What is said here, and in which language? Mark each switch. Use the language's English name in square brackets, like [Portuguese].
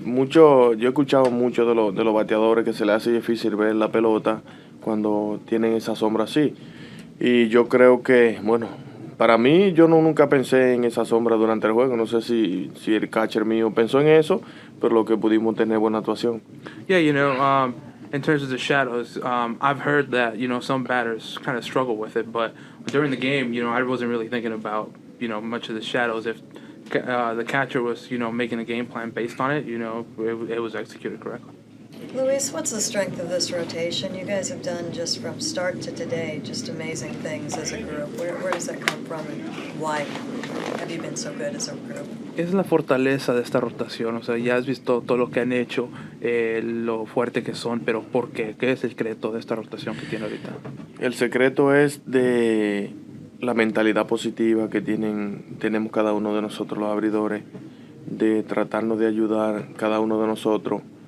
[Spanish] Yo he escuchado mucho de los bateadores que se le hace difícil ver la pelota cuando tienen esa sombra así. Y yo creo que, bueno, para mí yo nunca pensé en esa sombra durante el juego. No sé si el catcher mío pensó en eso, pero lo que pudimos tener buena actuación. [English] Yeah, you know, in terms of the shadows, I've heard that, you know, some batters kind of struggle with it, but during the game, you know, I wasn't really thinking about, you know, much of the shadows. If the catcher was, you know, making a game plan based on it, you know, it was executed correctly. Luis, what's the strength of this rotation? You guys have done just from start to today just amazing things as a group. Where does that come from and why have you been so good as a group? [Spanish] Es la fortaleza de esta rotación, o sea, ya has visto todo lo que han hecho, lo fuerte que son, pero ¿por qué? ¿Qué es el secreto de esta rotación que tiene ahorita? El secreto es de la mentalidad positiva que tenemos cada uno de nosotros los abridores, de tratarnos de ayudar cada uno de nosotros.